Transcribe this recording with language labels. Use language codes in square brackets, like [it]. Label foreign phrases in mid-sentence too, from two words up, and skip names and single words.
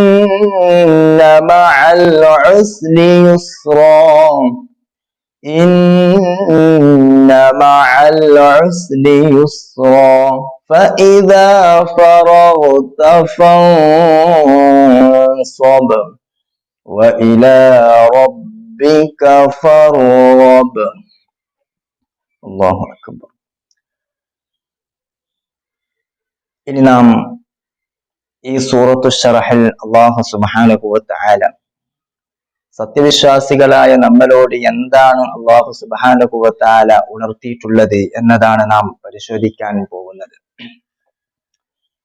[ar] مع العسر يسرا إن مع العسر يسرا فإذا فرغت فانصب وإلى ربك فارغب. الله أكبر. [ml] ഇനി നാം ഈ സൂറത്തുൽ ശറഹിൽ [ar] الله سبحانه وتعالى [ml] സത്യവിശ്വാസികളായ നമ്മളോട് എന്താണ് [ar] الله سبحانه وتعالى [ml] ഉണർത്തിയിട്ടുള്ളത് എന്നതാണ് നാം പരിശോധിക്കാൻ പോകുന്നത്.